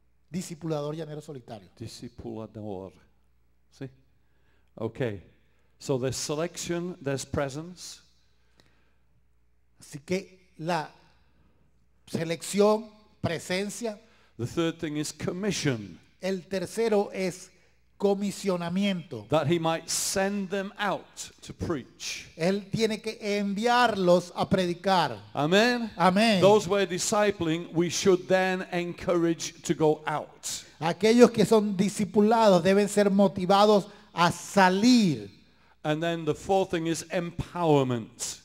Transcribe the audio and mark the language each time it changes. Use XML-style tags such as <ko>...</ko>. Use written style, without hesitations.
<es>Discipulador llanero solitario.</es> <en>Discipulador. See? Okay. So there's selection, there's presence.</en> <es>Así que la selección, presencia.</es> <en>The third thing is commission.</en> <es>El tercero es comisionamiento.</es> <en>That he might send them out to preach.</en> <es>Él tiene que enviarlos a predicar.</es> <en>Amen.</en> <es>Amén.</es> <en>Those we're discipling, we should then encourage to go out.</en> <es>Aquellos que son discipulados deben ser motivados a salir.</es> <en>And then the fourth thing is empowerment.</en>